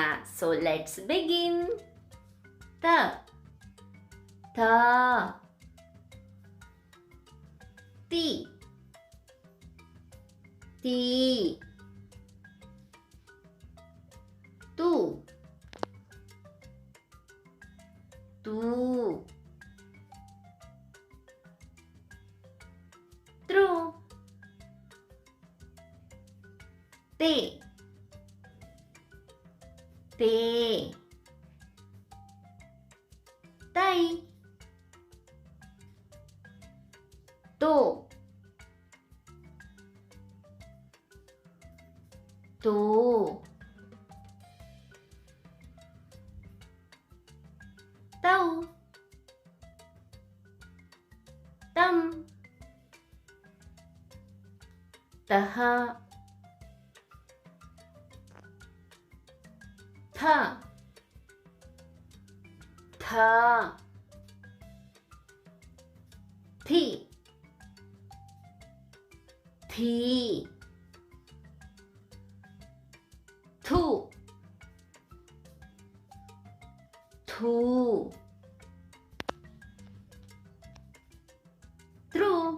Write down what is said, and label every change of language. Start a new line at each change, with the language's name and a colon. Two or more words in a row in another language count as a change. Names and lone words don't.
English: so let's begin. ತ ಥ ತಿ ತಿ ತು ತು ತ್ರು te te tai to to tau tam taha थ थ थी थी थू थू त्रु